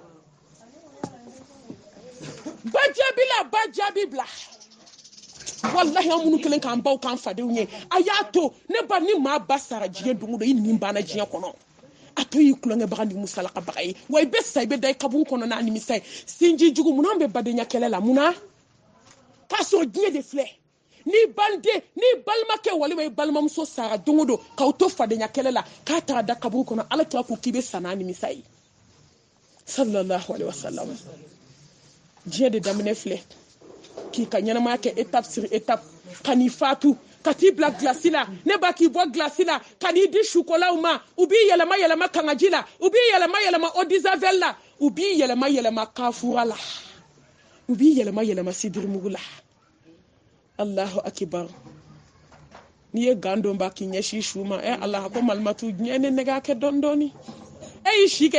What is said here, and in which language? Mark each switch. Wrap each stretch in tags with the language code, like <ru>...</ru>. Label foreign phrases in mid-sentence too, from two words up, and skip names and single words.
<bm>ba jaabi la ba jaabi bila wallahi an minnu kelen k'an baw k'an fadenw ye a y'a to ne ba ni maa ba sara diɲɛ don o don i nin banna diɲɛ kɔnɔ a to y'i tulonkɛbaga ni musalakabaga ye wa i bɛ sa i bɛ da i kaburu kɔnɔ n'a nimisa ye sinji jugu munna an bɛ badenya kɛlɛ la munna k'a sɔrɔ diɲɛ de filɛ n'i balimakɛ walima i balimamuso sara don o don k'aw to fadenya kɛlɛ la k'a taara da kaburu kɔnɔ ala kira ko k'i bɛ sa n'a nimisa ye</bm> <ar>صلى الله عليه وسلم</ar> <bm>diɲɛ de daminɛ filɛ k'i ka ɲɛnamaya kɛ</bm> <fr>étape sur étape</fr> <bm>ka n'i fatu ka t'i bila glasi la ne ba k'i bɔ glasi la ka n'i di sukolaw ma u b'i yɛlɛma yɛlɛma kangaji la u b'i yɛlɛma yɛlɛma</bm> <fr>eau de javel</fr> <bm>la u b'i yɛlɛma yɛlɛma kafura la u b'i yɛlɛma yɛlɛma sidirimugu la</bm> <ar>الله أكبر</ar> <bm>n'i ye gan don ba k'i ɲɛsin su ma ala ko malimatu diɲɛ ne nɛgɛ kɛ dɔɔni dɔɔni y'i si kɛ</bm>